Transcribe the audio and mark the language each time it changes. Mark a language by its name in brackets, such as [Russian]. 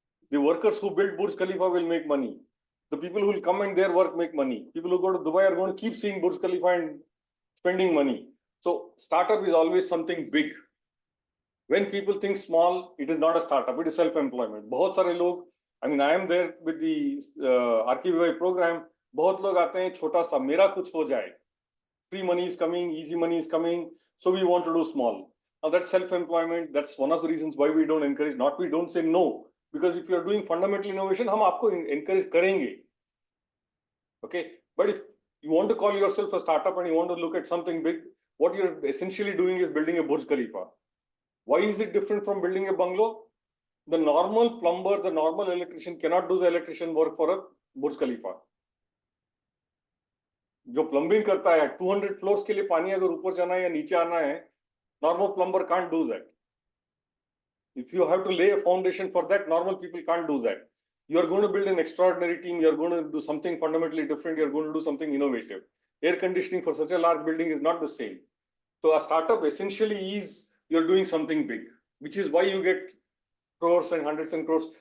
[English] The workers who built Burj Khalifa will make money. The people who will come and their work make money. People who go to Dubai are going to keep seeing Burj Khalifa and spending money. So startup is always something big. When people think small, it is not a startup, it is self-employment. [Hindi] बहुत सारे लोग, [English] I mean, I am there with the RKVY program. [Hindi] बहुत लोग आते हैं छोटा सा, मेरा कुछ हो जाए. [English] Free money is coming, easy money is coming, so we want to do small. Now that's self-employment. That's one of the reasons why we don't encourage. Not we don't say no, because if you are doing fundamental innovation, [Hindi] हम आपको encourage करेंगे. [English] Okay, but if you want to call yourself a startup and you want to look at something big, what you're essentially doing is building a Burj Khalifa. Why is it different from building a bungalow? The normal plumber, the normal electrician cannot do the electrician work for a Burj Khalifa. [Hindi] जो plumbing करता है 200 floors के लिए पानी अगर ऊपर जाना है या नीचे आना है, [English] normal plumber can't do that. If you have to lay a foundation for that, normal people can't do that. You are going to build an extraordinary team, you are going to do something fundamentally different, you are going to do something innovative. Air conditioning for such a large building is not the same. So a startup essentially is, you're doing something big, which is why you get crores and hundreds and crores.